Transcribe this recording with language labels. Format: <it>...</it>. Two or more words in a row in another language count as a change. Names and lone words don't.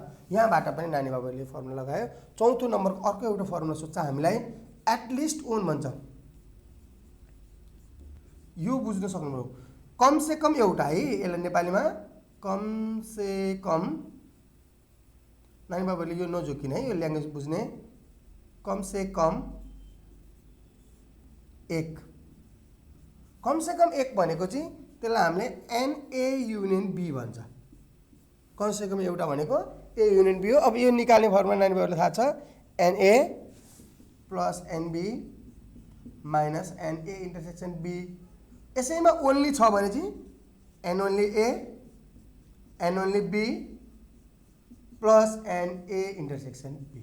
<ne>यहाँबाट पनि नानी बाबुहरूले फर्मुला लगायो। चौथो नम्बरको अर्को एउटा फर्मुला सोध्छ हामीलाई</ne> <en>at least one</en> <ne>भन्छ। यो बुझ्न सक्नुभयो</ne> <hi>कम से कम</hi> <ne>एउटा है, यसलाई नेपालीमा</ne> <hi>कम से कम,</hi> <ne>नानी बाबुले यो नझोकिने है, यो ल्याङ्ग्वेज बुझ्ने,</ne> <hi>कम से कम</hi> <ne>एक,</ne> <hi>कम से कम</hi> <ne>एक भनेको चाहिँ त्यसलाई हामीले</ne> <en>nA union B</en> <ne>भन्छ।</ne> <hi>कम से कम</hi> <ne>एउटा भनेको</ne> <en>A union B</en> <ne>हो। अब यो निकाल्ने फर्मुला नानी बाबुलाई थाहा छ</ne> <en>nA plus nB minus nA intersection B.</en> <ne>यसैमा ओन्ली छ भने चाहिँ</ne> <en>n only A n only B plus nA intersection B.</en>